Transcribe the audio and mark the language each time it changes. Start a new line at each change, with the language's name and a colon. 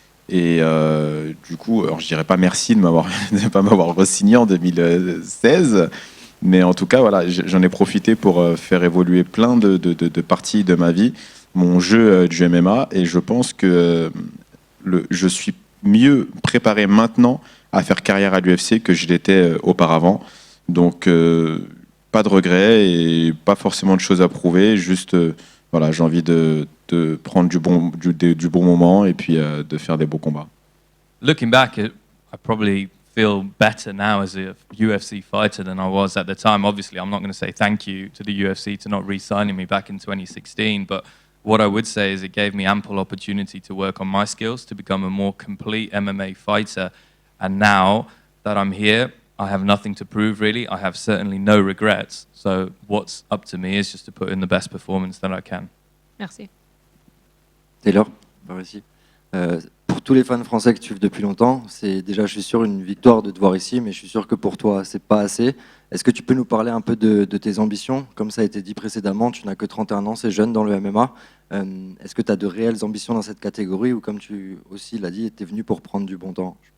French: Et du coup, alors je dirais pas merci de de pas m'avoir re-signé en 2016, mais en tout cas, voilà, j'en ai profité pour faire évoluer plein de parties de ma vie, mon jeu du MMA, et je pense que je suis mieux préparé maintenant à faire carrière à l'UFC que je l'étais auparavant. Donc, pas de regrets et pas forcément de choses à prouver, juste voilà, j'ai envie de prendre du bon moment et puis de faire des beaux combats.
English: Looking back, I probably feel better now as a UFC fighter than I was at the time. Obviously, I'm not going to say thank you to the UFC to not re-signing me back in 2016, but what I would say is it gave me ample opportunity to work on my skills to become a more complete MMA fighter. And now that I'm here, I have nothing to prove really. I have certainly no regrets. So what's up to me is just to put in the best performance that I can.
French: Merci. Taylor, par ici. Pour tous les fans français que tu suivent depuis longtemps, c'est déjà, je suis sûr, une victoire de te voir ici, mais je suis sûr que pour toi, c'est pas assez. Est-ce que tu peux nous parler un peu de tes ambitions? Comme ça a été dit précédemment, tu n'as que 31 ans, c'est jeune dans le MMA. Est-ce que tu as de réelles ambitions dans cette catégorie ou comme tu aussi l'as dit, tu es venu pour prendre du bon temps?